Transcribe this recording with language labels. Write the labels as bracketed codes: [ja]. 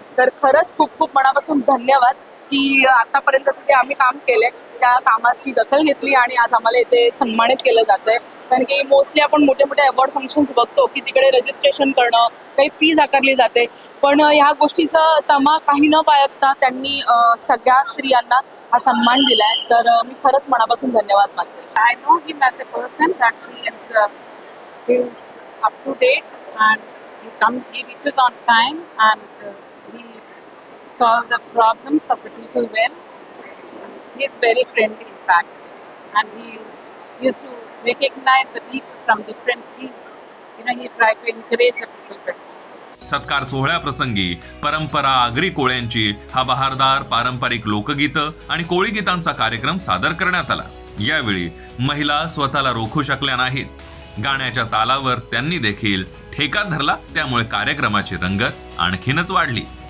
[mr] तर खरंच खूप खूप मनापासून धन्यवाद की आतापर्यंतचं जे आम्ही काम केलंय त्या कामाची दखल घेतली आणि आज आम्हाला इथे सन्मानित केलं जातंय. कारण की मोस्टली आपण मोठे मोठे अवॉर्ड फंक्शन्स बघतो की तिकडे रजिस्ट्रेशन करणं, काही फीज आकारली जाते, पण ह्या गोष्टीचा तमा काही न बाळगता त्यांनी सगळ्या स्त्रियांना हा सन्मान दिलाय. तर मी खरंच मनापासून धन्यवाद मानते. [en] I know him as a person that he is up to date and he reaches on time and he solves the problems of the people well. He is very friendly in fact, and he used to recognize the people from different fields. He tried to encourage the people better. [mr] सत्कार सोहळ्याप्रसंगी परंपरा आगरी कोळ्यांची हा बहारदार पारंपरिक लोकगीतं आणि कोळी गीतांचा कार्यक्रम सादर करण्यात आला. यावेळी महिला स्वतःला रोखू शकल्या नाहीत. गाण्याच्या तालावर त्यांनी देखील ठेका धरला, त्यामुळे कार्यक्रमाची रंगत आणखीनच वाढली.